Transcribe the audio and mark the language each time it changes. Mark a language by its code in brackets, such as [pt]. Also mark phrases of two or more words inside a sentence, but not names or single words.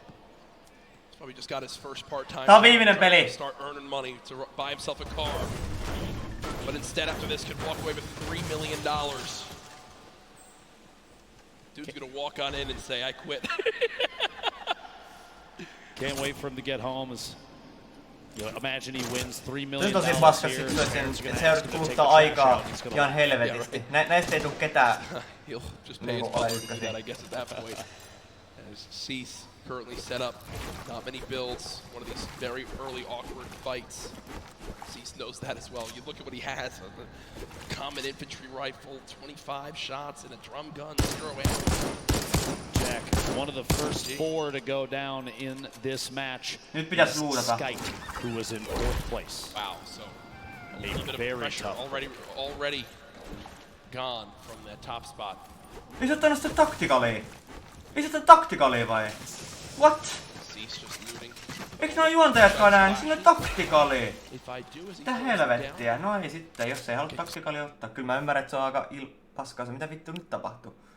[en] Probably just got his first part-time start earning money to buy himself a car. But instead, after this, could walk away with $3 million. Dude's gonna walk on in and say, I quit. Can't wait for him to get home. As you know, imagine he wins $3 million. [fi] Nyt on siinä paskassa situaatioon, että se kuluttaa aikaa ihan helvetisti. Näistä ei tule ketään. [en] He'll just pay his public to do that, I guess, at that point. As Cease currently set up, not many builds, one of these very early awkward fights. Cease knows that as well. You look at what he has, a common infantry rifle, 25 shots, and a drum gun, 0 ammo. Jack, one of the first 4 to go down in this match. Skype, who was in 4th place. Wow, so a little bit of pressure already gone from that top spot. [fi] Ei se ottanut sitä taktikalia. Ei se ottanut taktikalia vai? [en] What? [fi] Eiks nää juontajatkaan näin? Sillä on taktikalia. Mitä helvettiä? No ei sitten, jos ei halua taktikalia ottaa. Kyllä mä ymmärrän, että se on aika paskaa se. Mitä vittu nyt tapahtuu?